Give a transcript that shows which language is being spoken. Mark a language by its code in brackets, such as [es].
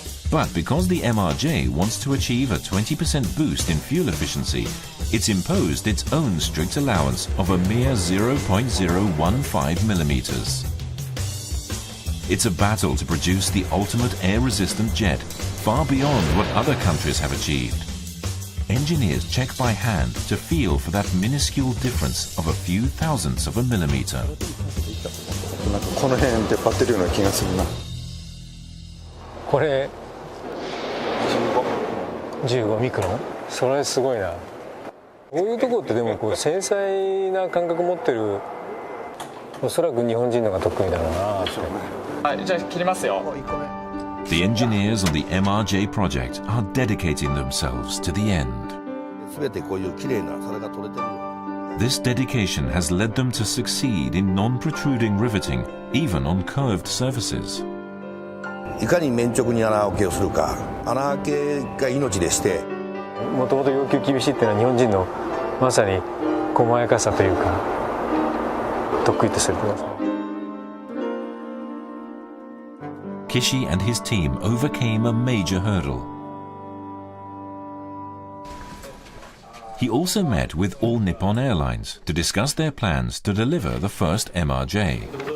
[en] But because the MRJ wants to achieve a 20% boost in fuel efficiency, it's imposed its own strict allowance of a mere 0.015 millimeters. It's a battle to produce the ultimate air-resistant jet, far beyond what other countries have achieved. Engineers check by hand to feel for that minuscule difference of a few thousandths of a millimeter. [ja] この辺出っ張ってるような気がするな。これ15ミクロン？それすごいな。こういうところってでもこう繊細な感覚持ってる、おそらく日本人のが得意だろうなって。はい、じゃあ切りますよ。 [en] The engineers on the MRJ project are dedicating themselves to the end. [ja] 全てこういう綺麗な皿が取れてるよ。 [en] This dedication has led them to succeed in non-protruding riveting, even on curved surfaces. [ja] いかに綿直に穴あけをするか、穴あけが命でして。もともと要求厳しいっていうのは日本人のまさに細やかさというか得意とされてます。 [en] Kishi and his team overcame a major hurdle. He also met with All Nippon Airlines to discuss their plans to deliver the first MRJ.